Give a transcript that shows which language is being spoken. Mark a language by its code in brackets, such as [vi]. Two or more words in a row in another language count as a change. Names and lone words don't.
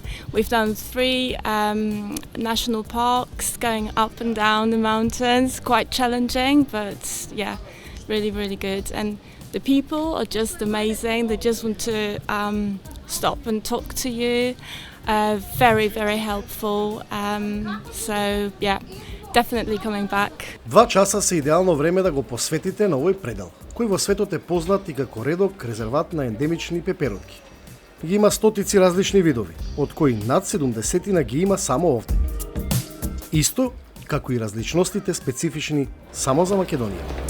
[en] We've done 3 national parks, going up and down the mountains. Quite challenging, but yeah, really, really good. And the people are just amazing. They just want to stop and talk to you. Very, very helpful. So yeah, definitely coming back. [mk] 2 часа се идеално време да го посветите на овој предел, кој во светот е познат и како редок резерват на ендемични пеперутки. Ги има стотици различни видови, од кои над 70 ги има само овде. Исто како и различностите специфични само за Македонија.